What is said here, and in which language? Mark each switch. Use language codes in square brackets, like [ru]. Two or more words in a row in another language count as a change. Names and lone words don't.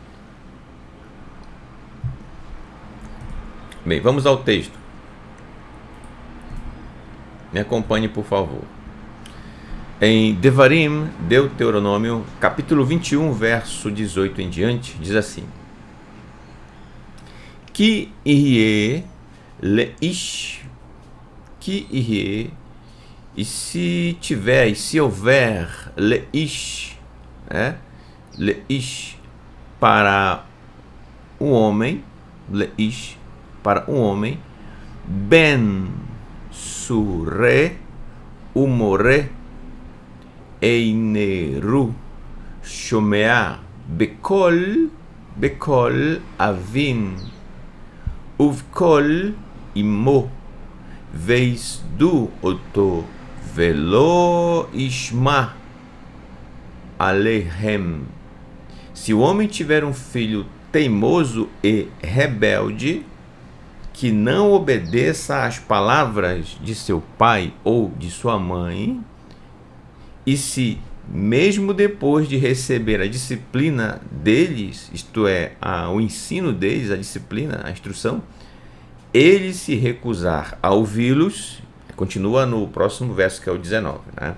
[pt] Bem, vamos ao texto. Me acompanhe, por favor. Em Devarim, Deuteronômio, capítulo 21, verso 18 em diante, diz assim: [he] כי יהיה לאיש, כי יהיה, [pt] e se tiver, e se houver, [he] לאיש, לאיש, [pt] para um homem, leish, para um homem, [he] בן סורר, ומורה, איננו, שומע, בקול אביו, ובקול אמו, ויסרו אותו, ולא ישמע אליהם. [pt] Se o homem tiver um filho teimoso e rebelde, que não obedeça às palavras de seu pai ou de sua mãe, e se, mesmo depois de receber a disciplina deles, isto é, o ensino deles, a disciplina, a instrução, ele se recusar a ouvi-los, Continua no próximo verso, que é o 19, né?